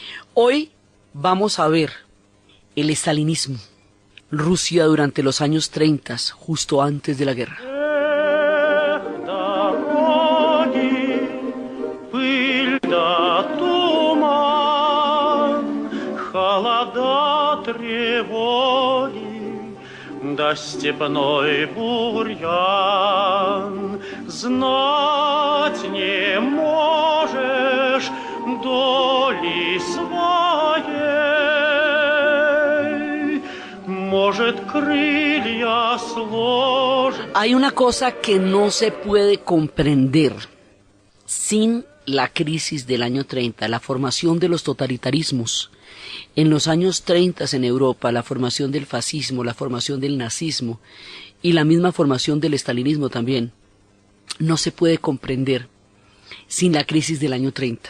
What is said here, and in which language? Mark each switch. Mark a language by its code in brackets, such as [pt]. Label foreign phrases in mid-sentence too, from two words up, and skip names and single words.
[es] Hoy vamos a ver el estalinismo, Rusia durante los años 30, justo antes de la guerra. [ru] Да степной бурьян, знать не можешь доли своей, может, крылья сложат. [es] Hay una cosa que no se puede comprender sin la crisis del año 30, la formación de los totalitarismos. En los años 30 en Europa, la formación del fascismo, la formación del nazismo y la misma formación del estalinismo también, no se puede comprender sin la crisis del año 30.